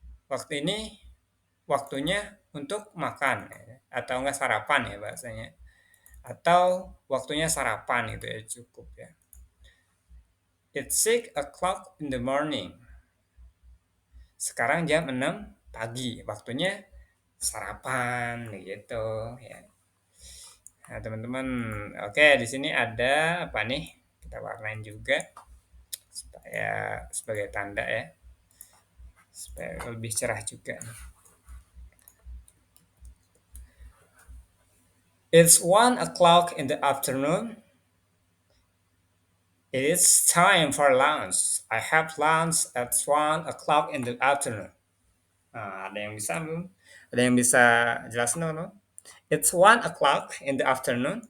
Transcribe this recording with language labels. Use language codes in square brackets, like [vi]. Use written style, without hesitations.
[id] Waktu ini waktunya untuk makan ya. Atau enggak sarapan ya bahasanya. Atau waktunya sarapan itu ya cukup ya. [en] It's 6 o'clock in the morning. [id] Sekarang jam 6 pagi. Waktunya sarapan gitu ya. Nah, teman-teman, oke di sini ada apa nih? Kita warnain juga supaya sebagai tanda ya. Supaya lebih cerah juga nih. [en] It's 1 o'clock in the afternoon. It is time for lunch. I have lunch at 1 o'clock in the afternoon. [id] Nah, ada yang bisa belum? Ada yang bisa jelasin dong? [en] It's 1 o'clock in the afternoon.